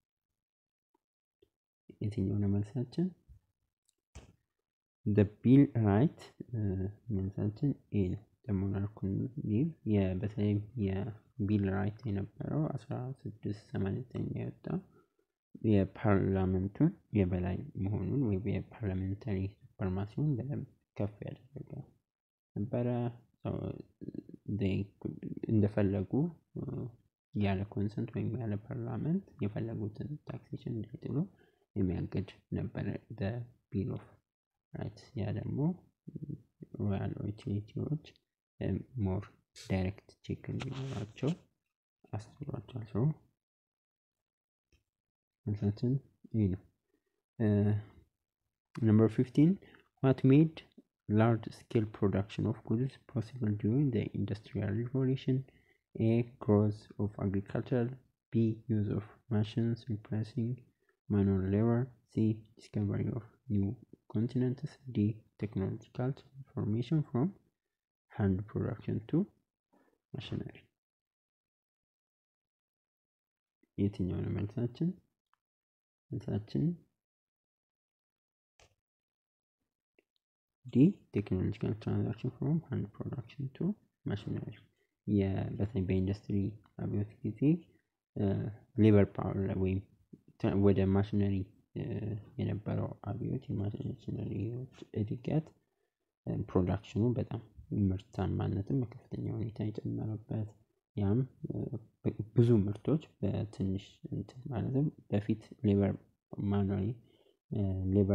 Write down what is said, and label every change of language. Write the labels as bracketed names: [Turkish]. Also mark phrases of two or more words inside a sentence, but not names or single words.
[Amharic] የትኛው ነው መልሳችን? [English] The bill right [Amharic] መልሳችን ኤ ነው። [English] The monarch could leave [Amharic] በተለይም [English] bill right [Amharic] የነበረው 1689 የወጣው የፓርላመንቱን የበላይ መሆኑን ወይ [English] parliamentary supremacy [Amharic] በደንብ ከፍ ያደረገ ነበረ። እንደፈለጉ ያለ ኮንሰንት ወይም ያለ ፓርላመንት የፈለጉትን ታክሴሽን እንዲጥሉ የሚያግድ ነበር [English] the bill of rights። [Amharic] ያ ደግሞ [English] royal authorities more direct check [Amharic] እንዲኖራቸው አስችሏቸዋል። ሰው መልሳችን ይህ ነው። Number 15. [English] What made large scale production of goods possible during the Industrial Revolution? A. Growth of agriculture. B. Use of machines replacing manual labor. C. Discovery of new continents. D. Technological transformation from hand production to machinery. [Amharic] የትኛው ነው መልሳችን? መልሳችን D. [English] Technological transformation from hand production to machinery. [Amharic] በተለይ በኢንዱስትሪ አብዮት ጊዜ [English] labor power [Amharic] ወይም ወደ ማሽነሪ የነበረው አብዮት የማሽነሪዎች እድገት ፕሮዳክሽኑ በጣም ምርታማነትን በከፍተኛ ሁኔታ የጨመረበት ያም ብዙ ምርቶች በትንሽ ማለትም በፊት [English] labor manually labor